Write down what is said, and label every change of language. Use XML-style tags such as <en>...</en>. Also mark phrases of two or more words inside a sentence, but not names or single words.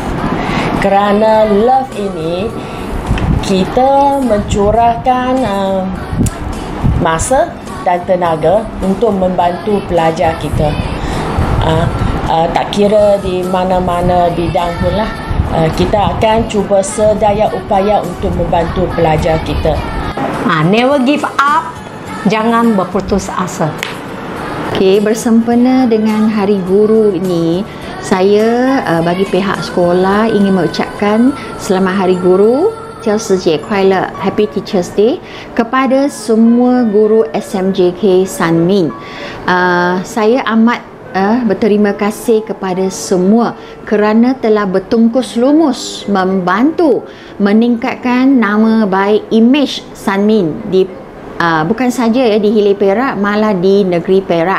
<ms>Kerana love ini kita mencurahkan masa dan tenaga untuk membantu pelajar kita. Tak kira di mana-mana bidang pun lah, kita akan cuba sedaya upaya untuk membantu pelajar kita.</ms> <en>Never give up,</en> <ms>jangan berputus asa. Okey, bersempena dengan Hari Guru ini, saya bagi pihak sekolah ingin mengucapkan selamat Hari Guru,</ms> <zh>教师节快乐</zh> <en>Happy Teachers Day</en> <ms>kepada semua guru SMJK Sunmin. Saya amat berterima kasih kepada semua kerana telah bertungkus lumus membantu meningkatkan nama baik imej Sunmin di bukan saja ya di Hilir Perak, malah di negeri Perak.</ms>